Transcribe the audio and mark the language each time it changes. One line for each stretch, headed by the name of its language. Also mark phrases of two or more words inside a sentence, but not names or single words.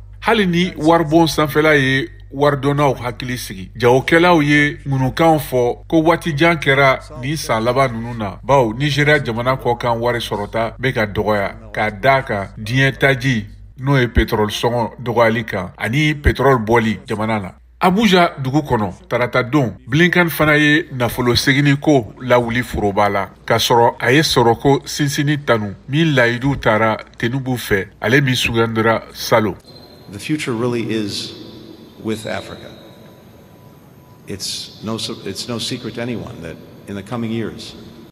Bambara: Hali ni waribon sanfɛla ye waridonnaw hakili sigi jagokɛlaw ye ŋunukanw fɔ ko waatijan kɛra ni san laban nunu na bawo Nigeria jamana kɔkan wari sɔrɔta bɛ ka dɔgɔya k'a da kan diɲɛ taji n'o ye pétrole sɔngɔ dɔgɔyali kan ani pétrole bɔli jamana na. Abuja dugu kɔnɔ tarata don Blinken fana ye nafolo segini ko lawuli foroba la ka sɔrɔ a ye sɔrɔko sinsini tanu min layidu taara Tinubu fɛ ale min sugandira salo.
English: The future really is with Africa. It's no secret to anyone that in the coming years,